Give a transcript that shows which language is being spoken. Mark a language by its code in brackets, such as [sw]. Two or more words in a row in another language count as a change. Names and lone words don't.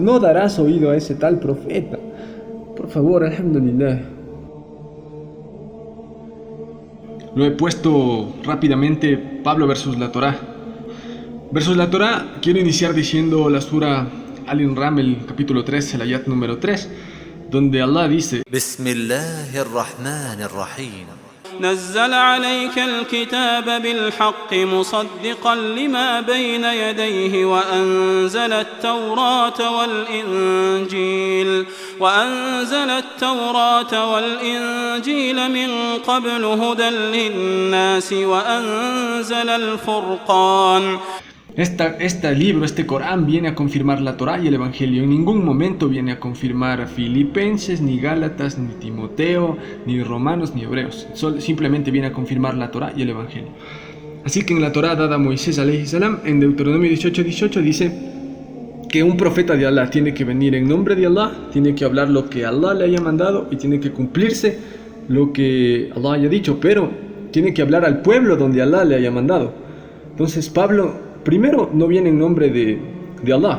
[es] No darás oído a ese tal profeta. Por favor, alhamdulillah. Lo he puesto rápidamente, Pablo versus la Torá. Versus la Torá, quiero iniciar diciendo la Sura Al-Inram, el capítulo 3, el ayat número 3, donde Allah dice: [ar] بسم الله الرحمن الرحيم. نزل عليك الكتاب بالحق مصدقا لما بين يديه وأنزل التوراة والإنجيل من قبل هدى للناس وأنزل الفرقان. [es] Este libro, este Corán, viene a confirmar la Torá y el Evangelio. En ningún momento viene a confirmar a Filipenses, ni Gálatas, ni Timoteo, ni Romanos, ni Hebreos. Simplemente viene a confirmar la Torá y el Evangelio. Así que en la Torá dada a Moisés, [ar] عليه السلام, [es] en Deuteronomio 18:18 dice que un profeta de Allah tiene que venir en nombre de Allah, tiene que hablar lo que Allah le haya mandado y tiene que cumplirse lo que Allah haya dicho, pero tiene que hablar al pueblo donde Allah le haya mandado. Entonces Pablo, primero, no viene en nombre de Allah.